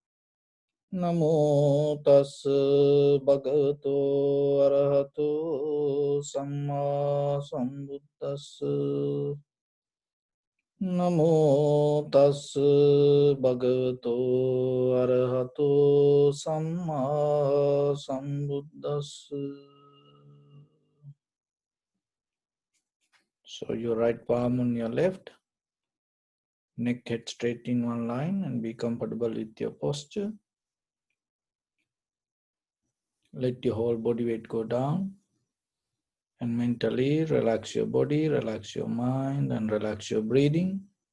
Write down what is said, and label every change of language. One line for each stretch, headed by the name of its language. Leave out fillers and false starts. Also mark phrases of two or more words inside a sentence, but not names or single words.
Pali: Namo tassa bhagavato arahato samma sambuddhassa. Namo tassa bhagavato arahato samma sambuddhassa.
English: So your right palm on your left, neck head straight in one line, and be comfortable with your posture. Let your whole body weight go down, and mentally relax your body, relax your mind, and relax your breathing.